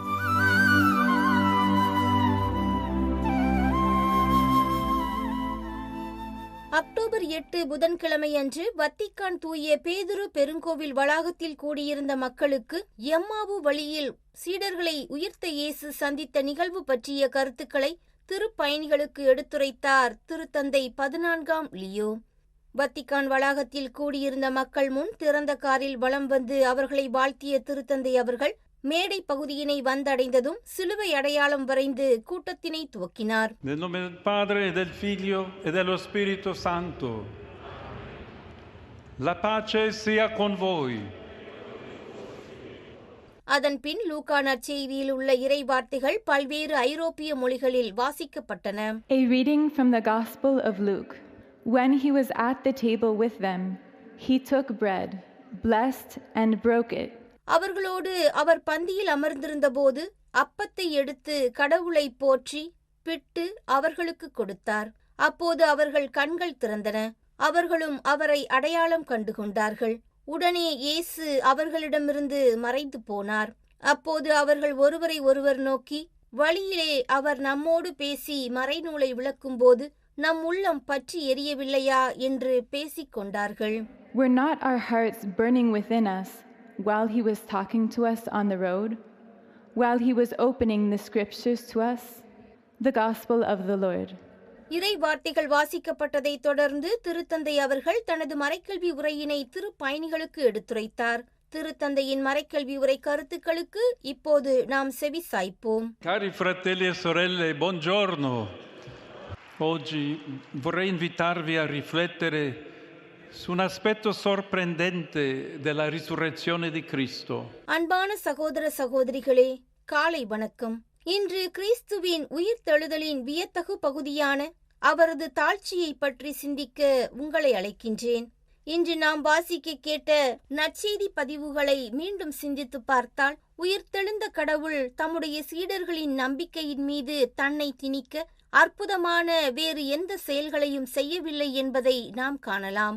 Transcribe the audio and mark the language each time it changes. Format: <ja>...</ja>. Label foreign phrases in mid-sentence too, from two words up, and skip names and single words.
<ta>அக்டோபர் 8 புதன்கிழமை அன்று வத்திக்கான் தூய பேதுரு பெருங்கோவில் வளாகத்தில் கூடியிருந்த மக்களுக்கு எம்மாவு வழியில் சீடர்களை உயிர்த்த இயேசு சந்தித்த நிகழ்வு பற்றிய கருத்துக்களை திருப்பயணிகளுக்கு எடுத்துரைத்தார் திருத்தந்தை 14ஆம் லியோ. வத்திக்கான் வளாகத்தில் கூடியிருந்த மக்கள் முன் திறந்த காரில் வலம் வந்து அவர்களை வாழ்த்திய திருத்தந்தை அவர்கள் மேடை பகுதியினை வந்தடைந்ததும் சிலுவை அடையாளம் வரைந்து கூட்டத்தினை துவக்கினார்.</ta> <it>Nel nome del Padre e del Figlio e dello Spirito Santo. La pace sia con voi.</it> <ta>அதன் பின் லூக்கா நற்செய்தியில் உள்ள இறை வார்த்தைகள் பல்வேறு ஐரோப்பிய மொழிகளில் வாசிக்கப்பட்டன.</ta> <en>A reading from the Gospel of Luke. When he was at the table with them, he took bread, blessed and broke it.</en> <ta>அவர்களோடு அவர் பந்தியில் அமர்ந்திருந்தபோது அப்பத்தை எடுத்து கடவுளை போற்றி பிட்டு அவர்களுக்கு கொடுத்தார். அப்போது அவர்கள் கண்கள் திறந்தன. அவர்களும் அவரை அடையாளம் கண்டுகொண்டார்கள். உடனே இயேசு அவர்களிடமிருந்து மறைந்து போனார். அப்போது அவர்கள் ஒருவரை ஒருவர் நோக்கி, வழியிலே அவர் நம்மோடு பேசி மறைநூலை விளக்கும்போது நம் உள்ளம் பற்றி எரியவில்லையா என்று பேசிக் கொண்டார்கள்.</ta> <en>Were not our hearts burning within us while he was talking to us on the road, while he was opening the scriptures to us? The Gospel of the Lord.</en> <ta>இறை வார்த்தைகள் வாசிக்கப்பட்டதை தொடர்ந்து திருத்தந்தை அவர்கள் தனது மறைக்கல்வி உரையினை திருப்பயணிகளுக்கு எடுத்துரைத்தார். திருத்தந்தையின் மறைக்கல்வி உரை கருத்துக்களுக்கு இப்போது நாம் செவி சாய்ப்போம்.</ta> <it>Cari fratelli e sorelle, buongiorno. Oggi vorrei invitarvi a riflettere su un aspetto sorprendente della risurrezione di Cristo.</it> <ta>அன்பான சகோதர சகோதரிகளே, காலை வணக்கம். இன்று கிறிஸ்துவின் உயிர்த்தெழுதலின் வியத்தகு பகுதியான அவரது தாழ்ச்சியை பற்றி சிந்திக்க உங்களை அழைக்கின்றேன். இன்று நாம் வாசிக்க கேட்ட நற்செய்தி பதிவுகளை மீண்டும் சிந்தித்து பார்த்தால், உயிர்த்தெழுந்த கடவுள் தம்முடைய சீடர்களின் நம்பிக்கையின் மீது தன்னை திணிக்க அற்புதமான வேறு எந்த செயல்களையும் செய்யவில்லை என்பதை நாம் காணலாம்.</ta>